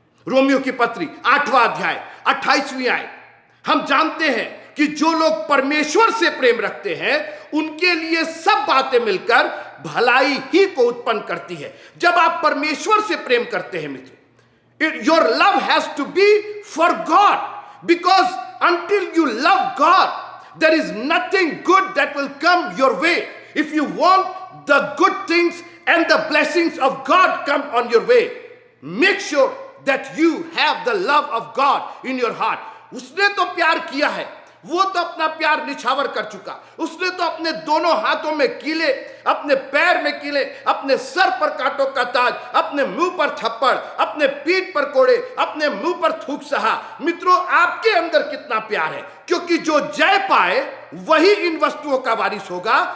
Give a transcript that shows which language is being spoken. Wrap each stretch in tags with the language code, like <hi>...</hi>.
<hi>Romeo की पत्री 8वां अध्याय 28वीं आयत, हम जानते हैं कि जो लोग परमेश्वर से प्रेम रखते हैं उनके लिए सब बातें मिलकर भलाई ही को उत्पन्न करती है। जब आप परमेश्वर से प्रेम करते हैं मित्रों,</hi> <en>Your love has to be for God, because until you love God there is nothing good that will come your way. If you want the good things and the blessings of God come on your way, make sure that you have the love of God in your heart.</en> <hi>उसने तो प्यार किया है, वो तो अपना प्यार निछावर कर चुका। उसने तो अपने दोनों हाथों में कीले, अपने पैर में कीले, अपने सर पर कांटों का ताज, अपने मुंह पर थप्पड़, अपने पीठ पर कोड़े, अपने मुंह पर थूक सहा। मित्रों, आपके अंदर कितना प्यार है, क्योंकि जो जय पाए वही इन वस्तुओं का वारिस होगा।</hi>